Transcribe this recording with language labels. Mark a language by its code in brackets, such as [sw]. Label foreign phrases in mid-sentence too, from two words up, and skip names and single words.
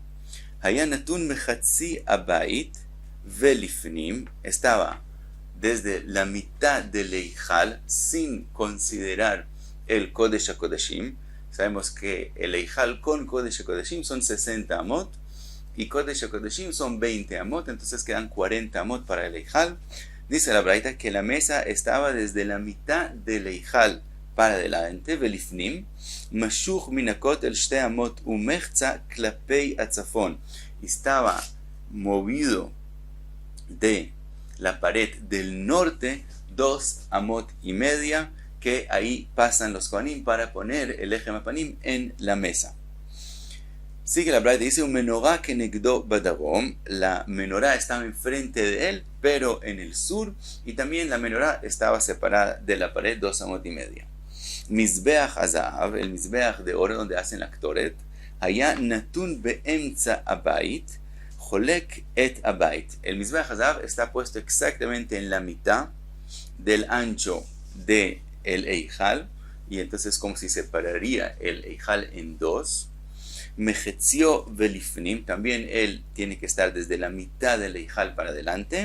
[he] היה נתון מחצי הבית ולפנים, [es] estaba desde la mitad del Eijal, sin considerar el [he] קודש הקודשים. [es] Sabemos que el Eijal con [he] קודש הקודשים [es] son 60 amot, y [he] קודש הקודשים [es] son 20 amot, entonces quedan 40 amot para el Eijal. Dice la braita que la mesa estaba desde la mitad del Eijal para adelante, [he] ולפנים, משוך מהכותל אל שתי אמות ומחצה כלפי הצפון. [es] Estaba movido de la pared del norte 2 amot y media, que ahí pasan los kohanim para poner el [he] לחם הפנים [es] en la mesa. Sigue la braita, dice un menorá que [he] נגדו בדרום, [es] la menorá estaba enfrente de él, pero en el sur, y también la menorá estaba separada de la pared 2 amot y media. [he] מזבח הזהב, [es] el mizbeach de oro donde hacen la ktoret, [he] היה נתון באמצע הבית, חולק את הבית. [es] El [he] מזבח הזהב [es] está puesto exactamente en la mitad del ancho de el Eijal, y entonces como si separaría el Eijal en dos. [he] מחציו ולפנים, [es] también él tiene que estar desde la mitad del Eijal para adelante.